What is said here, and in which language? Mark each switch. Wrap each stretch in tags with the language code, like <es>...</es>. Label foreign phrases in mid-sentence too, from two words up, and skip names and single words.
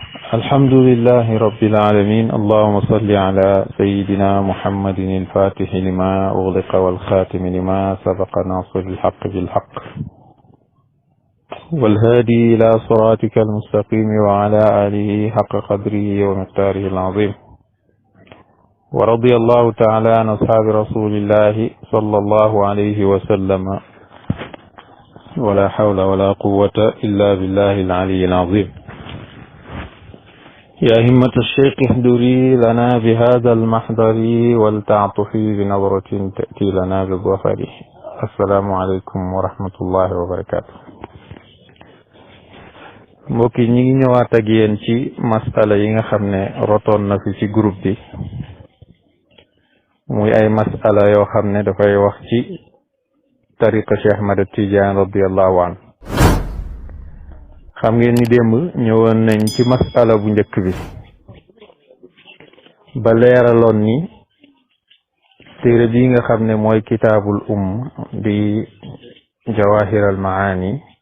<ar>الحمد لله رب العالمين اللهم صل على سيدنا محمد الفاتح لما أغلق والخاتم لما سبق ناصر الحق بالحق والهادي إلى صراطك المستقيم وعلى آله حق قدره ومقداره العظيم ورضي الله تعالى عن أصحاب رسول الله صلى الله عليه وسلم ولا حول ولا قوة إلا بالله العلي العظيم يا همة الشيخ اهدري لنا بهذا المحضر ولتعطفي بنظرة تأتي لنا بالظفر السلام عليكم ورحمة الله وبركاته</ar> <wo>mbokki ñi ngi ñëwaat ak yéen ci masala yi nga xam ne rotoon na fi ci groupe bi muy ay masala yoo xam ne dafay wax ci tariqa Cheikh Ahmad Tidiane</wo> <ar>رضي الله عن</ar> <wo>xam ngeen ni démb ñëwoon nañ ci masala bu njëkk bi ba leeraloon ni téere bi nga xam ne mooy kitaabul di jawahir al maani</wo>